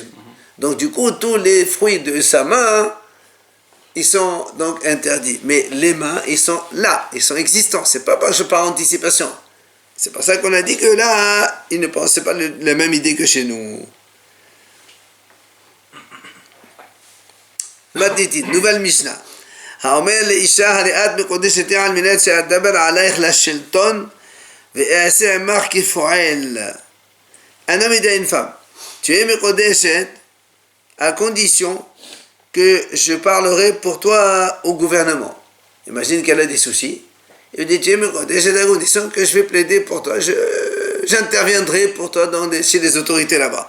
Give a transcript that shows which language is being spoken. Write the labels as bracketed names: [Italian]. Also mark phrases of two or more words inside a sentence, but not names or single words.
[French] Donc du coup, tous les fruits de sa main, ils sont donc interdits. Mais les mains, ils sont là, ils sont existants. C'est pas par anticipation. C'est pour ça qu'on a dit que là, ils ne pensaient pas la même idée que chez nous. Nouvelle Mishnah. [Hebrew] האומר לאישה הרי את מקודשת על מנת שאדבר עלייך לשלטון ואעשה עמך כפועל. [French] Un homme dit à une femme, tu es מקודשת à condition que je parlerai pour toi au gouvernement. Imagine qu'elle a des soucis. Il dit, tu es מקודשת à condition que je vais plaider pour toi, j'interviendrai pour toi chez les autorités là-bas.